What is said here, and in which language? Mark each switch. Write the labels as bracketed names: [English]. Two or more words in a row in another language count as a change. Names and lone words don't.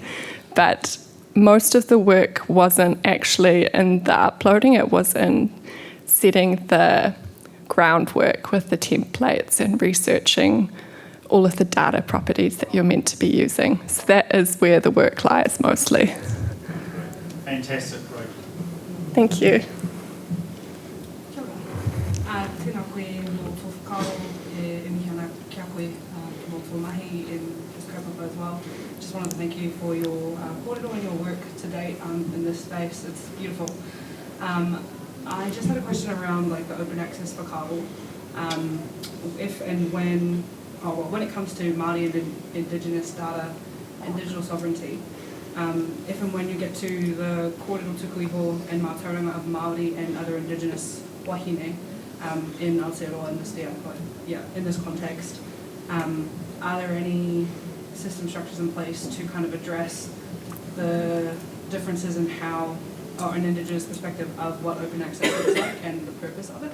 [English] But most of the work wasn't actually in the uploading, it was in setting the groundwork with the templates and researching all of the data properties that you're meant to be using. So that is where the work lies mostly. Fantastic, great. Thank you. [Māori] Kia ora. Tēnā koe mō tō whakaro e mihana kia koe mō tō mahi [English] in this [Māori] kaupapa [English] as well. Just wanted to thank you for your kōrero and your work to date in this space. It's beautiful. I just had a question around like the open access whakaro. If and when it comes to Māori and Indigenous data and digital sovereignty, if and when you get to the [Māori] kōrero tuku iho [English] and mātauranga of Māori and other Indigenous wahine in Aotearoa in this context, are there any system structures in place to kind of address the differences in how, or an Indigenous perspective of what open access looks like and the purpose of it?